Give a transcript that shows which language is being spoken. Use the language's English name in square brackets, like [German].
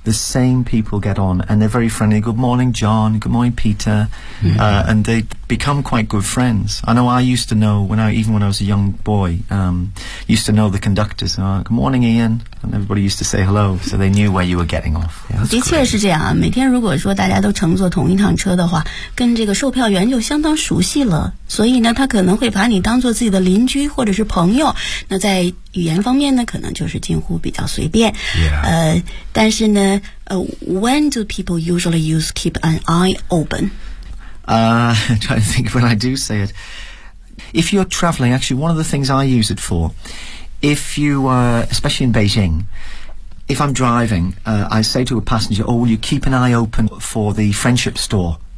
[English] The same people get on, and they're very friendly. Good morning, John. Good morning, Peter. And they become quite good friends. I know I used to know, when I was a young boy, used to know the conductors. Good morning, Ian. And everybody used to say hello, so they knew where you were getting off. [Chinese] Yeah, 的确是这样啊，每天如果说大家都乘坐同一趟车的话，跟这个售票员就相当熟悉了，所以呢，他可能会把你当做自己的邻居或者是朋友。那在语言方面呢，可能就是近乎比较随便。但是呢， [English] when do people usually use keep an eye open? I'm trying to think when I do say it. If you're traveling, actually, one of the things I use it for, if you are, especially in Beijing, if I'm driving, I say to a passenger, will you keep an eye open for the friendship store?